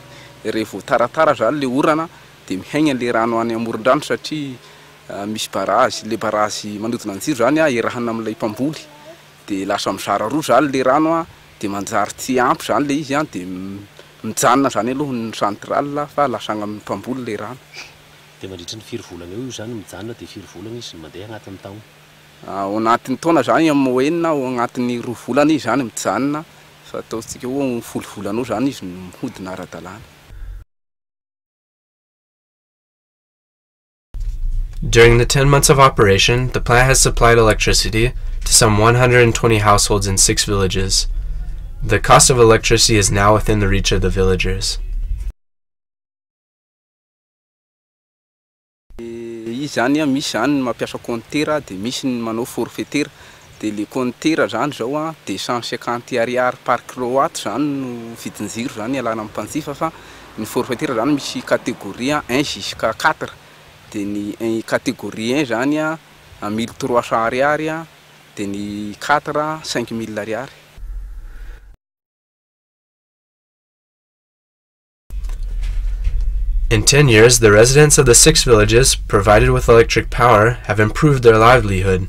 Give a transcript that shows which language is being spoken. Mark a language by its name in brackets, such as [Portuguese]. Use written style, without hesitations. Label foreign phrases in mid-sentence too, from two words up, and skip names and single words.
[Malagasy] Rehefa taratara zany le orana dia mihaigna le rano any amoron-drano satria misy barazy, le barazy manodina ny jiro zany iarahana amin'ilay mpamboly dia lasa mizara roa zany le rano dia manjary tsy ampy zany le izy dia mijanona zany aloha ny centrale fa lasagna amin'ny mpamboly le rano. Dia mandritra ny 4 volana eo io zany mijanona dia 4 volana izy mandeha agnatin'ny taona. Ao anatin'ny taona zany amin'ny moyenne ao agnatin'ny 2 volana izy zany mijanona fa ataontsika hoe 10 volana eo zany izy mihodina ara-dalàna. [English] During the 10 months of operation, the plant has supplied electricity to some 120 households in 6 villages. The cost of electricity is now within the reach of the villagers. [Malagasy] Zany misy zany mampiasa compteur de misy ny manao forfaiteur de le compteur zany zao a de 150 ariary [French] par kilowatt [Malagasy] zany no vidiny ziro zany alana amin'ny mpanjifa fa ny forfaiteur zany misy [French] catégorie 1 jusqu'à 4 [Malagasy] de ny catégorie 1 zany a 1300 ariary a de ny 4 5000 ariary. [English] In 10 years, the residents of the 6 villages, provided with electric power, have improved their livelihood.